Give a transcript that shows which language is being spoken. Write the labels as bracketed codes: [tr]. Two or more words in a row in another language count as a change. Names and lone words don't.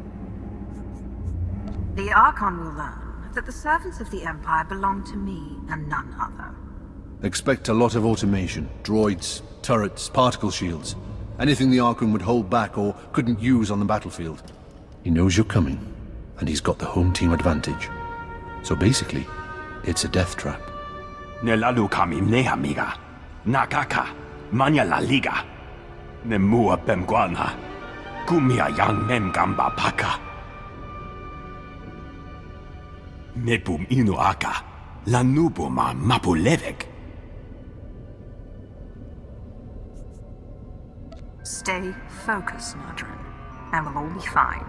[en] The Archon will learn that the servants of the Empire belong to me and none other. Expect a lot of automation. Droids, turrets, particle shields. Anything the Archon would hold back or couldn't use on the battlefield. He knows you're coming, and he's got the home team advantage. So basically, it's a death trap. Nelalu kami amiga. Nakaka. Manya la liga. Nemua bemguana. Kumia yang mem gamba paka. Mepum inu aka. Lanubuma mapulevek. Stay focused, Nadrin, and we'll all be fine.